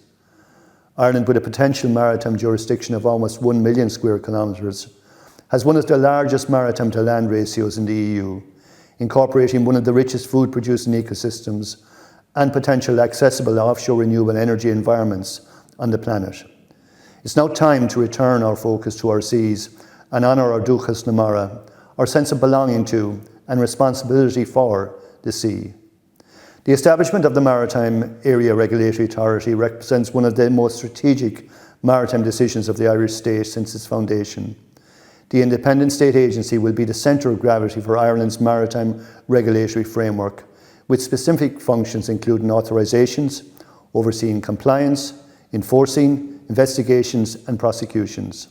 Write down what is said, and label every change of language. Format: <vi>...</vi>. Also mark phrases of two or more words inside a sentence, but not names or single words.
<en>Ireland, with a potential maritime jurisdiction of almost 1 million square kilometres, has one of the largest maritime to land ratios in the EU, incorporating one of the richest food-producing ecosystems and potential accessible offshore renewable energy environments on the planet. It's now time to return our focus to our seas and honour our</en> <ga>dúchas na mara,</ga> <en>our sense of belonging to and responsibility for the sea. The establishment of the Maritime Area Regulatory Authority represents one of the most strategic maritime decisions of the Irish state since its foundation. The independent state agency will be the centre of gravity for Ireland's maritime regulatory framework, with specific functions including authorisations, overseeing compliance, enforcing, investigations and prosecutions.</en>